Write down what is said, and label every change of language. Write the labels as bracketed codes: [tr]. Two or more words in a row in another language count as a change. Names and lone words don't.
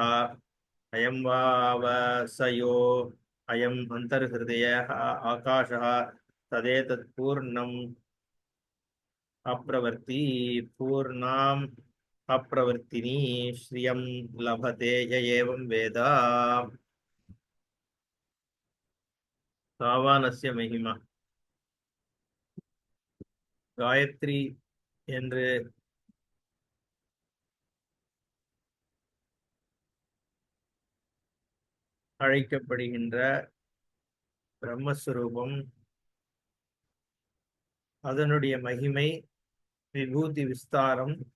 [sa] अयं वावसयो अयम् अन्तर्हृदयः आकाशः तदेतत्पूर्णम् अप्रवर्ति पूर्णाम् अप्रवर्तिनी श्रियं लभते य एवं वेद। तावानस्य महिमा. [ta] காயத்ரி என்று அழைக்கப்படுகின்ற பிரம்மஸ்வரூபம், அதனுடைய மகிமை, விபூதி விஸ்தாரம்